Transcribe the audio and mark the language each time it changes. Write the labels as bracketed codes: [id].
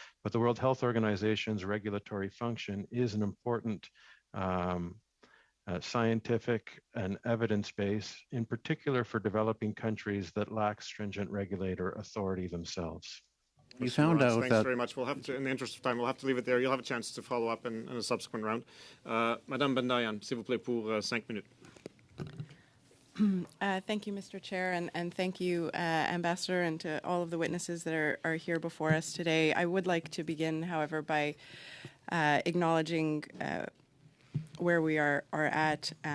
[en] But the World Health Organization's regulatory function is an important scientific and evidence base, in particular for developing countries that lack stringent regulator authority themselves. You found out Thanks that... very much. We'll have to, in the interest of time, we'll have to leave it there. You'll have a chance to follow up in a subsequent round. [fr] Madame Bendayan, s'il vous plaît, pour 5 minutes. [en] Thank you, Mr. Chair, and thank you, Ambassador, and to all of the witnesses that are here before us today. I would like to begin, however, by acknowledging where we are at